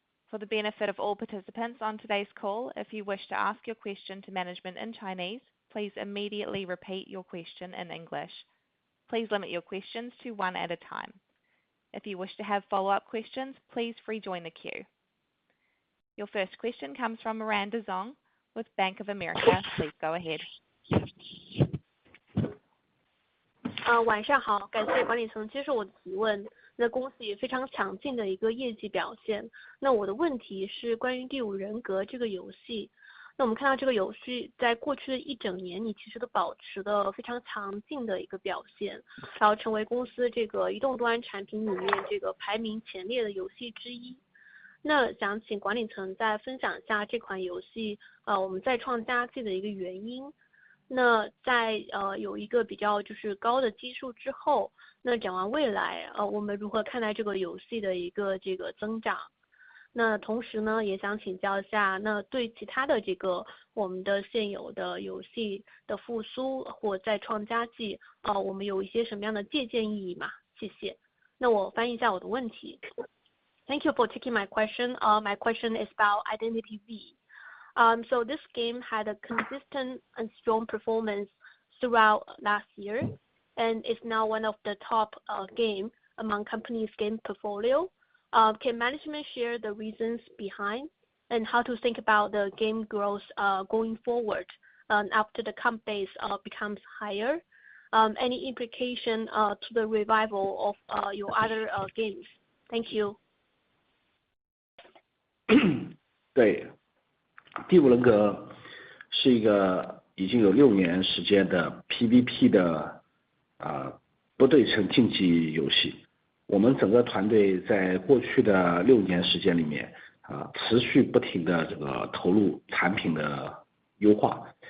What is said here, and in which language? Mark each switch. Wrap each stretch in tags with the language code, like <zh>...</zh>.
<en>For the benefit of all participants on today's call, if you wish to ask your question to management in Chinese, please immediately repeat your question in English. Please limit your questions to one at a time. If you wish to have follow-up questions, please rejoin the queue. Your first question comes from Miranda Zhang with Bank of America. Please go ahead.</en> <zh>晚上好，感谢管理层接受我的提问。那公司也非常强劲的一个业绩表现。那我的问题是关于第五人格这个游戏。那我们看到这个游戏在过去的一整年，你其实都保持的非常强劲的一个表现，然后成为公司这个移动端产品里面这个排名前列的游戏之一。那想请管理层再分享一下这款游戏我们再创佳绩的一个原因。那在有一个比较就是高的基数之后，那展望未来我们如何看待这个游戏的一个这个增长？那同时呢，也想请教一下，那对其他的这个我们的现有的游戏的复苏或再创佳绩我们有一些什么样的借鉴意义吗？谢谢。那我翻译一下我的问题。</zh> <en>Thank you for taking my question. My question is about Identity V. So this game had a consistent and strong performance throughout last year, and is now one of the top game among companies' game portfolio. Can management share the reasons behind and how to think about the game growth going forward after the comp base becomes higher? Any implication to the revival of your other games? Thank you.</en> <zh>对，第五人格是一个已经有6年时间的 PVP 的不对称竞技游戏。我们整个团队在过去的6年时间里面持续不停的这个投入产品的优化。</zh>